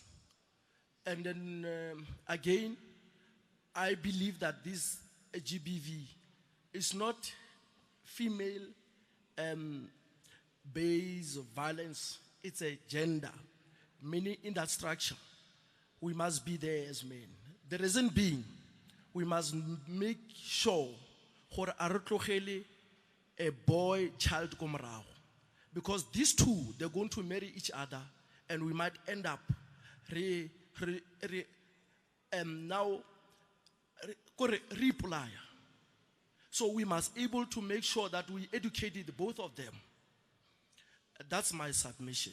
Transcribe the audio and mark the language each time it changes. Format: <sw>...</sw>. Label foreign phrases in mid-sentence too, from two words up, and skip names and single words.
<en>And then again, I believe that this GBV is not female based violence, it's a gender, meaning in that structure. we must be there as men. The reason being, we must make sure</en> <nso>gore a re tlogele a</nso> <en>boy-child ko morago. Because these two, they're going to marry each other, and we might end up reply. So we must able to make sure that we educated both of them. That's my submission.</en>